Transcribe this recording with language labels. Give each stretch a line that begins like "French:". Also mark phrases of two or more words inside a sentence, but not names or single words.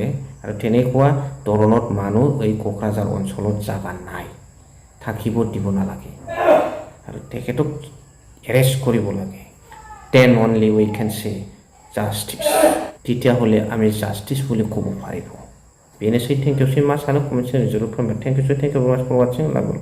Assamese: আৰু তেনেকুৱা ধৰণৰ মানুহ এই কোকৰাঝাৰ অঞ্চলত যাবা নাই, থাকিব দিব নালাগে আৰু তেখেতক এৰেষ্ট কৰিব লাগে।
English: then only we can say justice,
Assamese: তেতিয়াহ'লে আমি জাষ্টিছ বুলি ক'ব পাৰিব।
Bodo: बेनोसै।
English: thank you so much
Bodo: आरो कमेन्ट सेक्सनाव जरुर फोरमाय।
English: thank you very much for watching.